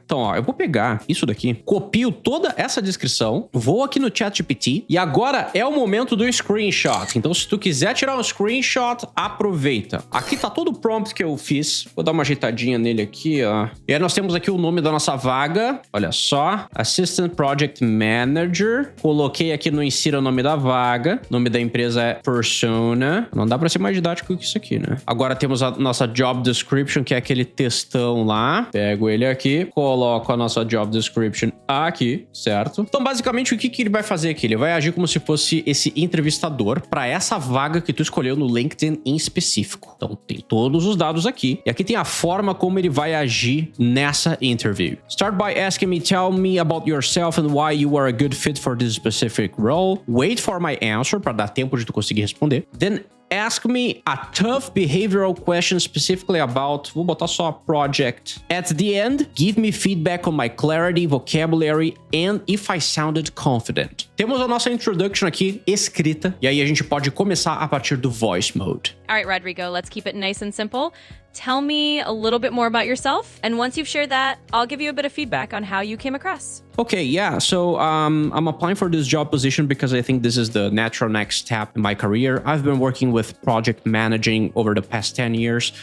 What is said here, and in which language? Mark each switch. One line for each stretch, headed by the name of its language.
Portuguese: Então, ó, eu vou pegar isso daqui, copio toda essa descrição, vou aqui no ChatGPT e agora é o momento do screenshot. Então, se tu quiser tirar um screenshot, aproveita. Aqui tá todo o prompt que eu fiz. Vou dar uma ajeitadinha nele aqui, ó. E aí nós temos aqui o nome da nossa vaga. Olha só.
English: Assistant Project Manager.
Portuguese: Coloquei aqui no insira o nome da vaga. O nome da empresa é Persona. Não dá pra ser mais didático que isso aqui, né? Agora temos a nossa Job Description, que é aquele textão lá. Pego ele aqui, coloco a nossa Job Description aqui, certo? Então, basicamente, Basicamente, o que ele vai fazer aqui? Ele vai agir como se fosse esse entrevistador para essa vaga que tu escolheu no LinkedIn em específico. Então, tem todos os dados aqui. E aqui tem a forma como ele vai agir nessa interview.
English: Start by asking me, tell me about yourself and why you are a good fit for this specific role. Wait for my answer,
Portuguese: para dar tempo de tu conseguir responder.
English: Then ask me a tough behavioral question specifically about,
Portuguese: vou botar só
English: project. At the end, give me feedback on my clarity, vocabulary, and if I sounded confident.
Portuguese: Temos a nossa introduction aqui escrita, e aí a gente pode começar a partir do voice mode.
English: All right, Rodrigo, let's keep it nice and simple. Tell me a little bit more about yourself, and once you've shared that, I'll give you a bit of feedback on how you came across. Okay, yeah, so I'm applying for this job position because I think this is the natural next step in my career. I've been working with project managing over the past 10 years.